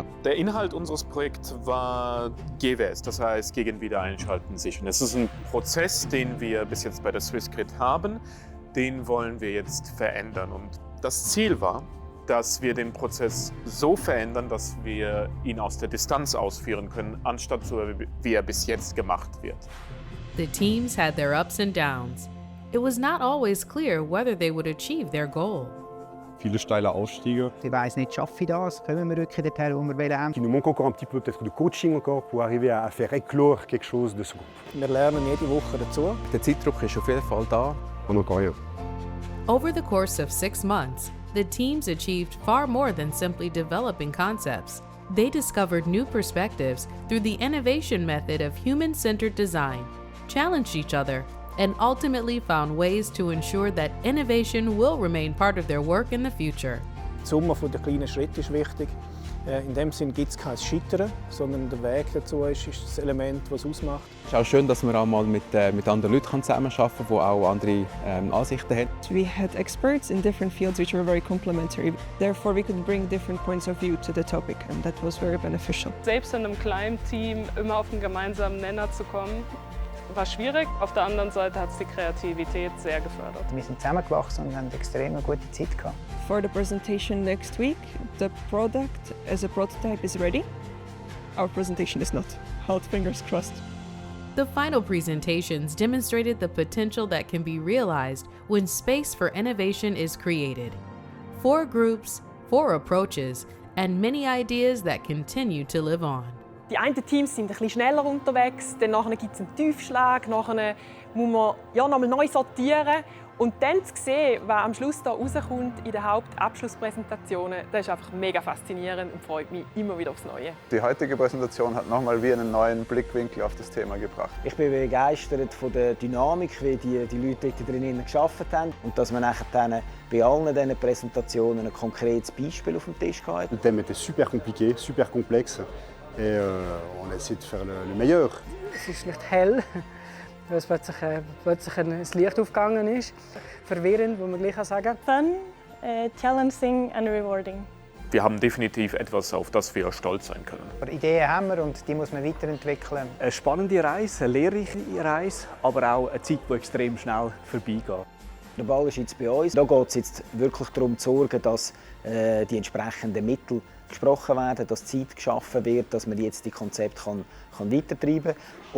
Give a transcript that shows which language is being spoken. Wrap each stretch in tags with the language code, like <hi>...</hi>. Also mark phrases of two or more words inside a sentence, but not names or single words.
<de>Der Inhalt unseres Projekts war GWS, das heißt gegen Wiedereinschalten sichern. Es ist ein Prozess, den wir bis jetzt bei der Swissgrid haben, den wollen wir jetzt verändern. Und das Ziel war, dass wir den Prozess so verändern, dass wir ihn aus der Distanz ausführen können, anstatt so, wie er bis jetzt gemacht wird.</de> <en>The teams had their ups and downs. It was not always clear whether they would achieve their goal.</en> <de>Viele steile Aufstiege. Ich weiss nicht, schaffe ich das? Kommen wir wirklich dorthin, wo wir wollen?</de> <fr>Il nous manque encore un petit peu peut-être de coaching encore pour arriver à faire éclore quelque chose de ce groupe.</fr> <de>Wir lernen jede Woche dazu. Der Zeitdruck ist auf jeden Fall da.</de> <fr>On encore rien.</fr> <en>Over the course of 6 months, the teams achieved far more than simply developing concepts. They discovered new perspectives through the innovation method of human-centered design, challenged each other, and ultimately found ways to ensure that innovation will remain part of their work in the future.</en> <de>Die Summe der kleinen Schritte ist wichtig. In dem Sinne gibt es kein Scheitern, sondern der Weg dazu ist das Element, das es ausmacht. Es ist auch schön, dass man auch mal mit anderen Leuten zusammenarbeiten kann, die auch andere Ansichten haben.</de> <en>We had experts in different fields which were very complementary. Therefore we could bring different points of view to the topic and that was very beneficial.</en> <de>Selbst in einem kleinen Team immer auf einen gemeinsamen Nenner zu kommen, war schwierig. Auf der anderen Seite hat es die Kreativität sehr gefördert. Wir sind zusammengewachsen und haben extrem eine gute Zeit gehabt.</de> <en>For the presentation next week, the product as a prototype is ready. Our presentation is not. Hold fingers crossed. The final presentations demonstrated the potential that can be realized when space for innovation is created. 4 groups, 4 approaches, and many ideas that continue to live on.</en> <de>Die einen Teams sind ein bisschen schneller unterwegs, dann gibt es einen Tiefschlag, nachher muss man nochmal neu sortieren. Und dann zu sehen, was am Schluss da rauskommt in den Hauptabschlusspräsentationen, das ist einfach mega faszinierend und freut mich immer wieder aufs Neue. Die heutige Präsentation hat nochmal wie einen neuen Blickwinkel auf das Thema gebracht. Ich bin begeistert von der Dynamik, wie die Leute dort drinnen gearbeitet haben und dass man nachher bei allen diesen Präsentationen ein konkretes Beispiel auf dem Tisch hatte.</de> <fr>Le thème était super compliqué, super complexe et on a essayé de faire le meilleur.</fr> <de>Es ist nicht hell, weil es plötzlich ein Licht aufgegangen ist. Verwirrend, muss man gleich sagen.</de> <en>Fun, challenging and rewarding.</en> <de>Wir haben definitiv etwas, auf das wir stolz sein können. Ideen haben wir und die muss man weiterentwickeln. Eine spannende Reise, eine lehrreiche Reise, aber auch eine Zeit, die extrem schnell vorbeigeht. Der Ball ist jetzt bei uns. Da geht es jetzt wirklich darum zu sorgen, dass die entsprechenden Mittel gesprochen werden, dass Zeit geschaffen wird, dass man jetzt die Konzepte kann weitertreiben kann.</de>